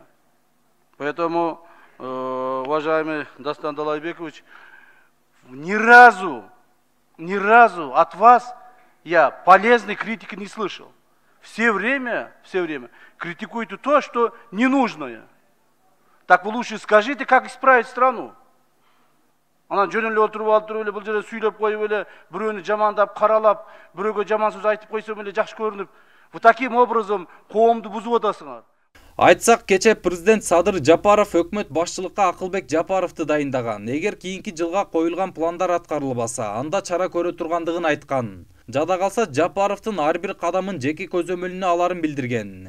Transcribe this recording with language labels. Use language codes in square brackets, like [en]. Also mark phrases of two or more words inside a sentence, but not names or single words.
[ru] Поэтому, уважаемый Дастан Далайбекович, ни разу от вас я полезной критики не слышал. Все время критикуете то, что ненужное. Так вы лучше скажите, как исправить страну. [ky] Ана жөнөлүп отуруп алып туруп эле бул жерде сүйлөп коюп эле бирөөнү жамандап каралап, бирөөгө жаман сөз айтып койсом эле жакшы көрүнүп, [ru] вот таким образом [ky] коомду бузуп атасыңар. Айтсак, кече президент Садыр Жапаров өкмөт башчылыкка Акылбек Жапаровду дайындаган. Эгер кийинки жылга коюлган пландар аткарылбаса, анда чара көрө тургандыгын айткан. Жада калса, Жапаровдун ар бир кадамын жеке көзөмөлүнө аларын билдирген.